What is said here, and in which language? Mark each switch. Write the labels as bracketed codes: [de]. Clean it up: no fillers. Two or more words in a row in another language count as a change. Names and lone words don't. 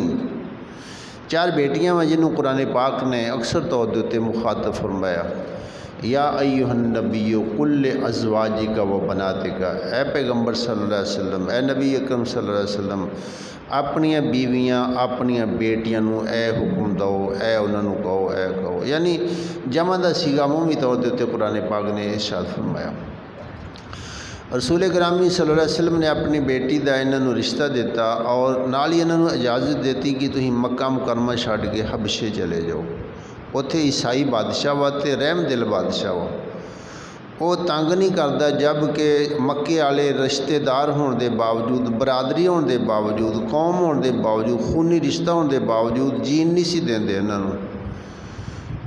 [ur] 4 بیٹیاں میں جنہوں نے قرآن پاک نے اکثر طور پر مخاطب فرمایا, [ar] يا أيها النبي قل لأزواجك وبناتك. [ur] اے پیغمبر [ar] صلى الله عليه وسلم, [ur] اے نبی اکرم [ar] صلى الله عليه وسلم, [pa] اپنیاں بیویاں اپنیاں بیٹیاں نوں اے حکم دو، اے انہوں نے کہو، اے کہو. یعنی جمع دا صیغہ مونہی طور پر قرآن پاک نے ارشاد فرمایا. رسول گرامی [ar] صلى الله عليه وسلم [pa] نے اپنی بیٹی کا انہوں رشتہ دتا اور نال ہی انہوں اجازت دی کہ تسیں مکہ مکرمہ چھڈ کے حبشے چلے جاؤ. اوتھے عیسائی بادشاہ وا تے رحم دل بادشاہ وا, [ur] وہ تنگ نہیں کرتا، جب کہ مکے والے رشتہ دار ہونے کے باوجود، برادری ہونے کے باوجود، قوم ہونے کے باوجود، خونی رشتہ ہونے کے باوجود [pa] جین نہیں سی دیندے انہوں.